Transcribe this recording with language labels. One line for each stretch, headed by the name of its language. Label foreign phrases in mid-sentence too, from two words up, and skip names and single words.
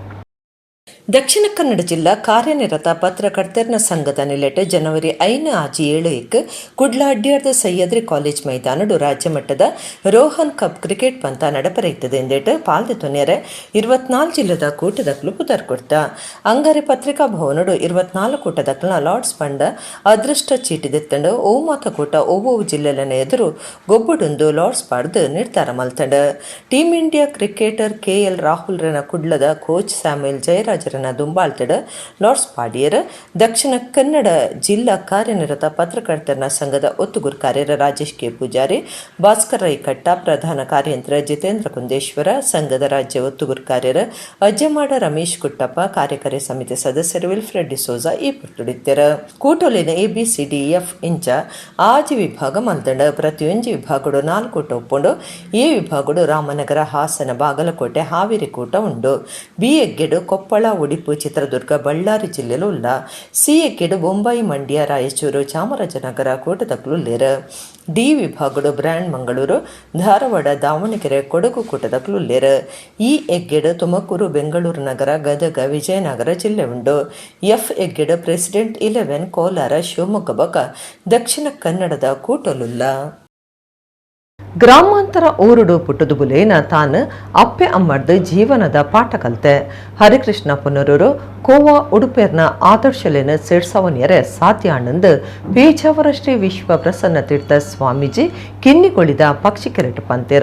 Tulu: ದಕ್ಷಿಣ ಕನ್ನಡ ಜಿಲ್ಲಾ ಕಾರ್ಯನಿರತ ಪತ್ರಕರ್ತರ ಸಂಘದ ನಿಲೆಟ್ ಜನವರಿ 5 ಆಜಿ 7 ಕುಡ್ಲ ಅಡ್ಯಾರ್ದ ಸಹ್ಯಾದ್ರಿ ಕಾಲೇಜ್ ಮೈದಾನಡು ರಾಜ್ಯ ಮಟ್ಟದ ರೋಹನ್ ಕಪ್ ಕ್ರಿಕೆಟ್ ಪಂತ ನಡಪರೈತದೆ ಎಂದೇಟ್ ಪಾಲ್ದೆ ತೊನ್ಯರೆ 24 ಜಿಲ್ಲದ ಕೂಟದಕ್ಲು ಪುದರ್ ಕೊಡ್ತ ಅಂಗಾರೆ ಪತ್ರಿಕಾ ಭವನಡು 24 ಕೂಟದಕ್ಲನ ಲಾರ್ಡ್ಸ್ ಪಂಡ ಅದೃಷ್ಟ ಚೀಟಿ ದೆತ್ತಂಡು ಓ ಮಾತ ಕೂಟ ಓವೋ ಜಿಲ್ಲೆಲನ ಎದುರು ಗೊಬ್ಬುಡೊಂದು ಲಾರ್ಡ್ಸ್ ಪಾಡ್ದು ನಿರ್ಧಾರ ಮಲ್ತಂಡ. ಟೀಮ್ ಇಂಡಿಯಾ ಕ್ರಿಕೆಟರ್ KL ರಾಹುಲ್ ರನ ಕುಡ್ಲದ ಕೋಚ್ ಸ್ಯಾಮ್ಯುಯಲ್ ಜಯರಾಜ್ ದುಂಬಾಳ್ತಡ ಲಾರ್ಡ್ಸ್ ಪಾಡಿಯರ್ ದಕ್ಷಿಣ ಕನ್ನಡ ಜಿಲ್ಲಾ ಕಾರ್ಯನಿರತ ಪತ್ರಕರ್ತರ ಸಂಘದ ಒತ್ತುಗುರು ಕಾರ್ಯರ ರಾಜೇಶ್ ಕೆ ಪೂಜಾರಿ, ಭಾಸ್ಕರ್ ರೈ ಕಟ್ಟ, ಪ್ರಧಾನ ಕಾರ್ಯಂತ್ರ ಜಿತೇಂದ್ರ ಕುಂದೇಶ್ವರ, ಸಂಘದ ರಾಜ್ಯ ಒತ್ತುಗುರು ಕಾರ್ಯರ ಅಜ್ಜಮಾಡ ರಮೇಶ್ ಕುಟ್ಟಪ್ಪ, ಕಾರ್ಯಕಾರಿ ಸಮಿತಿ ಸದಸ್ಯರು ವಿಲ್ಫ್ರೆಡ್ ಡಿಸೋಜ ಈ ಪುಟ್ಟುಡಿತ್ತರ. ಕೂಟೋಲಿನ ABCDEF ಇಂಚ ಆಜಿ ವಿಭಾಗ ಮಲ್ತಂಡ ಪ್ರತಿಯೊಂದು ವಿಭಾಗಡು 4 ಕೂಟ ಒಪ್ಪುಂಡು. ಈ ವಿಭಾಗಡು ರಾಮನಗರ, ಹಾಸನ, ಬಾಗಲಕೋಟೆ, ಹಾವೇರಿ ಕೂಟ ಉಂಡು. B ಎಗ್ಗೆಡು ಕೊಪ್ಪಳ, ಉಡುಪಿ, ಚಿತ್ರದುರ್ಗ, ಬಳ್ಳಾರಿ ಜಿಲ್ಲೆಲು ಉಲ್ಲ. C ಎಗ್ಗೆಡು ಬೊಂಬಾಯಿ, ಮಂಡ್ಯ, ರಾಯಚೂರು, ಚಾಮರಾಜನಗರ ಕೂಟದಕ್ಲುಲ್ಲೇರ. D ವಿಭಾಗಡು ಬ್ರ್ಯಾಂಡ್ ಮಂಗಳೂರು, ಧಾರವಾಡ, ದಾವಣಗೆರೆ, ಕೊಡಗು ಕೂಟದಕ್ಲುಲ್ಲೇರ. E ಎಗ್ಗೆಡು ತುಮಕೂರು, ಬೆಂಗಳೂರು ನಗರ, ಗದಗ, ವಿಜಯನಗರ ಜಿಲ್ಲೆ ಉಂಡು. F ಎಗ್ಗೆಡು ಪ್ರೆಸಿಡೆಂಟ್ 11 ಕೋಲಾರ, ಶಿವಮೊಗ್ಗ ಬಕ ದಕ್ಷಿಣ ಕನ್ನಡದ ಕೂಟಲುಲ್ಲ. ಗ್ರಾಮಾಂತರ ಊರುಡು ಪುಟ್ಟದು ಬುಲೇನ ತಾನು ಅಪ್ಪೆ ಅಮ್ಮರ್ದು ಜೀವನದ ಪಾಠ ಕಲ್ತೆ. ಹರಿಕೃಷ್ಣ ಪುನರೂರು ಕೋವಾ ಉಡುಪೇರ್ನ ಆದರ್ಶಲೇನ ಸೇಡ್ಸವನಿಯರೆ ಸಾಧ್ಯ ಆನಂದ್ ಪೇಜಾವರ ಶ್ರೀ ವಿಶ್ವ ಪ್ರಸನ್ನ ತೀರ್ಥ ಸ್ವಾಮೀಜಿ ಕಿನ್ನಿಗೊಳಿದ ಪಕ್ಷಿ ಕೆರೆಟ್ ಪಂತೆರ.